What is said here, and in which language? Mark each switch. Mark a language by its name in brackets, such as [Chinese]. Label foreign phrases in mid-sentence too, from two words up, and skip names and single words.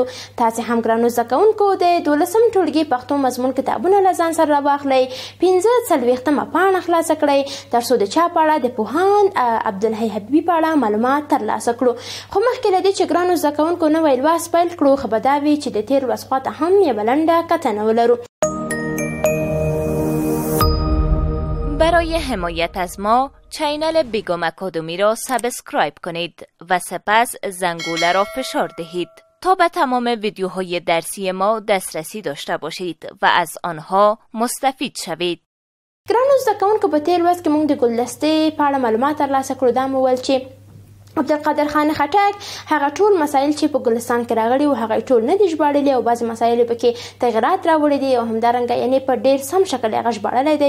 [Pashto] تاسې هم ګرانو زده کوونکو د 12 ټولګي پښتو مضمون کتابونه له ځان سره راواخلئ. 45مه پاڼه خلاصه کړئ تر څو د چا په اړه د پوهاند عبدالحی حبیبي په اړه معلومات ترلاسه کړو. خو مخکې له دې چې ګرانو زده کوونکو نوی لوست پیل کړو ښه به دا وي چې د تېر لوست خواته هم یوه لنډه کتنه ولرو. [Persian] برای حمایت از ما چینل بیگم اکادمی را سابسکرایب کنید و سپس زنگوله را فشار دهید تا به تمام ویدیوهای درسی ما دسترسی داشته باشید و از آنها مستفید شوید. [Pashto] ګرانو زده کوونکو په تېر لوست کې موږ د ګلدستې په اړه معلومات ترلاسه کړو. دا مو ویل چې عبدالقادر خان خټک هغه ټول مسایل چې په ګلستان کې راغلي وو هغه ټول نه دي ژباړلي او بعضې مسایل یې پکې تغیرات راوړي دي او همدارنګه یعنې په ډېر سم شکل یې هغه ژباړلی دی.